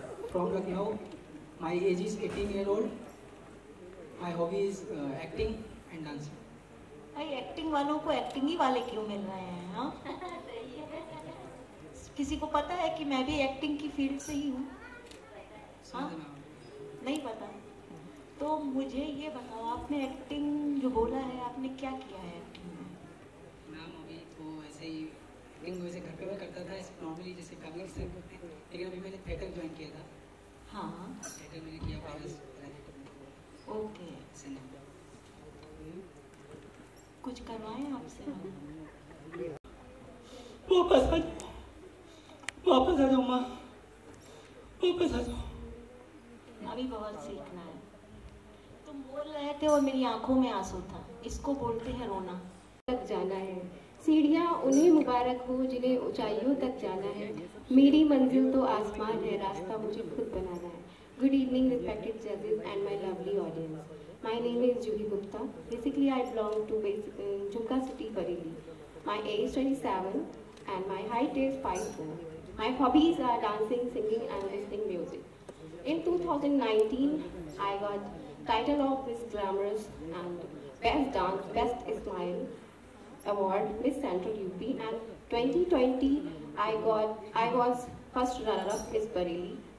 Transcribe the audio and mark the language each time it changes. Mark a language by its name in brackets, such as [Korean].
[English] From Lucknow, my age is 18 years old. My hobby is acting and dancing. [Hindi] भाई, acting वालों को acting ही वाले क्यों मिल रहे हैं? हाँ, किसी को पता है कि मैं भी एक्टिंग की फील्ड से ही हूँ? हाँ, नहीं पता। तो मुझे ये बताओ, आपने एक्टिंग जो बोला है, आपने क्या किया है एक्टिंग में? मैम, अभी तो ऐसे ही एक्टिंग वैसे घर पे मैं करता था नॉर्मली, जैसे कमिंग से, लेकिन अभी मैंने थिएटर ज्वाइन किया था। हाँ, थिएटर मैंने किया पास। [English] Okay. [Hindi] कुछ करवाएं आपसे? वापस आ जाओ, वापस आ जाओ माँ, वापस आ जाओ। अभी बहुत सीखना है। तुम बोल रहे थे और मेरी आंखों में आंसू था, इसको बोलते हैं रोना। तक जाना है, सीढ़ियाँ उन्हें मुबारक हो जिन्हें ऊंचाइयों तक जाना है। मेरी मंजिल तो आसमान है, रास्ता मुझे खुद बनाना है। [English] Good evening, respected judges and my lovely audience. My name is Juhi Gupta. Basically, I belong to Jhumka City, Bareilly. My age is 27 and my height is 5'4". My hobbies are dancing, singing and listening music. In 2019, I got title of Miss Glamorous and Best Dance, Best Smile Award, Miss Central UP, and 2020 I was first runner-up Miss Bareilly.